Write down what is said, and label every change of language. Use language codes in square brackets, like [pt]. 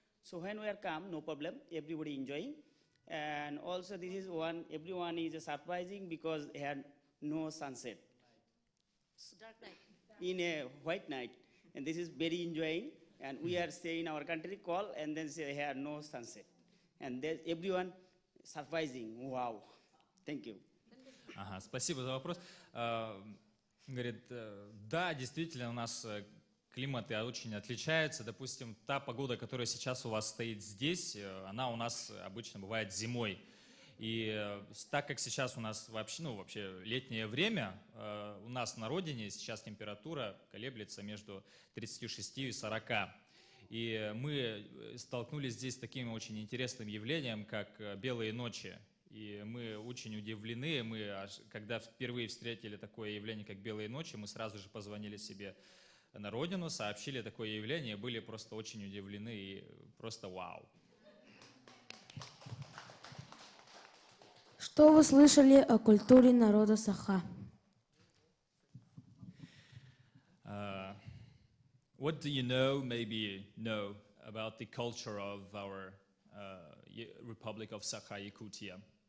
[en] So when we are come, no problem, everybody enjoying. And also this is everyone is surprising because here no sunset. Dark night. In a white night. And this is very enjoying. And we are saying our country call and then say here no sunset. And there's everyone surprising. Wow. Thank you. [ru] Ага, спасибо за вопрос. Говорит, да, действительно, у нас климаты очень отличаются. Допустим, та погода, которая сейчас у вас стоит здесь, она у нас обычно бывает зимой. И так как сейчас у нас вообще летнее время, у нас на родине сейчас температура колеблется между 36 и 40. И мы столкнулись здесь с таким очень интересным явлением, как белые ночи. И мы очень удивлены, когда впервые встретили такое явление, как белые ночи, мы сразу же позвонили себе на родину, сообщили такое явление, были просто очень удивлены и просто вау. Что вы слышали о культуре народа Саха? [en] What do you know, maybe know, about the culture of our Republic of Sakha, Yakutia?